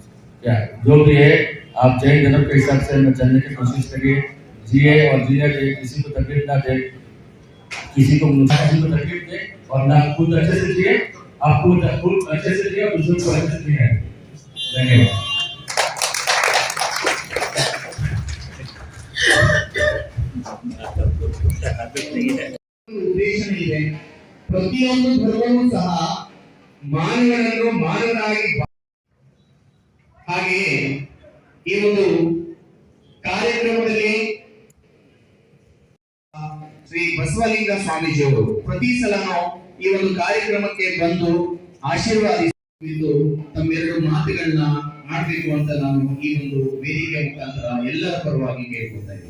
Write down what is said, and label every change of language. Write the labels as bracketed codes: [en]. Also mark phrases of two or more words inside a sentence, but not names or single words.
[hi] क्या जो भी है आप जैन धर्म के हिसाब से मैं चलने की कोशिश करिए, जिए और जीने के किसी को तकलीफ ना दे, किसी को तकलीफ दे और ना खुद अच्छे से जिए, आप खुद अच्छे से जिए और दूसरों को अच्छे से जिए। धन्यवाद। [kn] ಉದ್ದೇಶ ಇದೆ. ಪ್ರತಿಯೊಂದು ಧರ್ಮವೂ ಸಹ ಮಾನವನನ್ನು ಮಾನವನಾಗಿ, ಹಾಗೆಯೇ ಈ ಒಂದು ಕಾರ್ಯಕ್ರಮದಲ್ಲಿ ಶ್ರೀ ಬಸವಲಿಂಗ ಸ್ವಾಮೀಜಿಯವರು ಪ್ರತಿ ಸಲನೂ ಈ ಒಂದು ಕಾರ್ಯಕ್ರಮಕ್ಕೆ ಬಂದು ಆಶೀರ್ವಾದಿಸಿದ್ದು ತಮ್ಮೆರಡು ಮಾತುಗಳನ್ನ ಆಡಬೇಕು ಅಂತ ನಾನು ಈ ಒಂದು ವೇದಿಕೆ ಮುಖಾಂತರ ಎಲ್ಲರ ಪರವಾಗಿ ಕೇಳ್ಕೊತಾ ಇದ್ದೀನಿ.